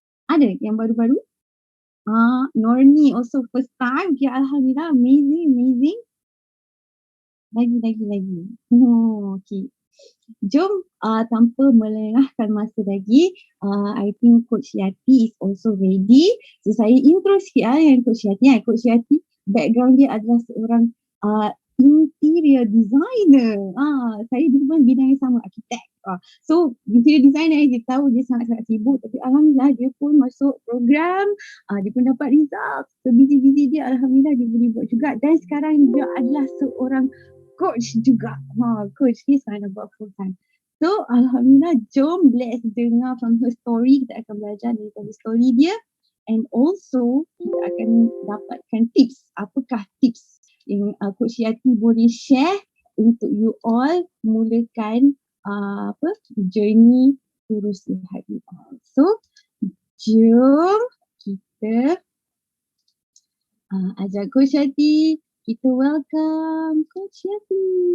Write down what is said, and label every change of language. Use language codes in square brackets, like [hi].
[ms] Ada yang baru-baru. Norni [en] also first time. [ms] Okay, alhamdulillah, amazing. Lagi. Okay. Jom tanpa melengahkan masa lagi, [en] I think Coach Yati is also ready. [ms] So saya intro sikit yang Coach Yati. Coach Yati background dia adalah seorang interior designer. Saya di bidang yang sama, arkitek. So interior designer, dia tahu dia sangat-sangat sibuk, tapi alhamdulillah dia pun masuk program, dia pun dapat result. So busy dia, alhamdulillah dia boleh buat juga, dan sekarang dia adalah seorang coach juga. [en] Coach, he's kind of full time. So alhamdulillah, [ms] jom [en] let's dengar from her story. [ms] Kita akan belajar dari story dia, and also kita akan dapatkan tips. Apakah tips yang Coach Yati boleh share untuk you all mulakan journey Guru Sihat you all. So jom kita ajak Coach Yati, kita welcome Coach Yati.